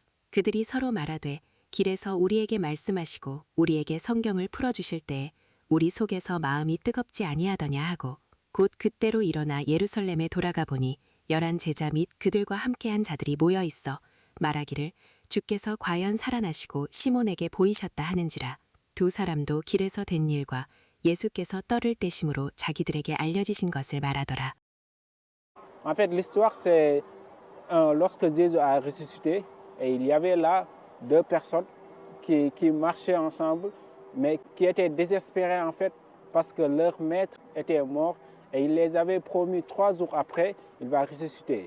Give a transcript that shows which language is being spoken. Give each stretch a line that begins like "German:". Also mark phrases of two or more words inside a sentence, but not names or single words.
Korean: 그들이 서로 말하되 길에서 우리에게 말씀하시고 우리에게 성경을 풀어주실 때에 우리 속에서 마음이 뜨겁지 아니하더냐 하고 곧 그때로 일어나 예루살렘에 돌아가 보니 11 제자 및 그들과 함께한 자들이 모여 있어 말하기를 주께서 과연 살아나시고 시몬에게 보이셨다 하는지라. 두 사람도 길에서 된 일과 예수께서 떡을 떼심으로 자기들에게 알려지신 것을 말하더라.
French: En fait, l'histoire, c'est lorsque Jésus a ressuscité, et il y avait là deux personnes qui marchaient ensemble, mais qui étaient désespérées en fait, parce que leur maître était mort, et il les avait promis 3 jours après, il va ressusciter.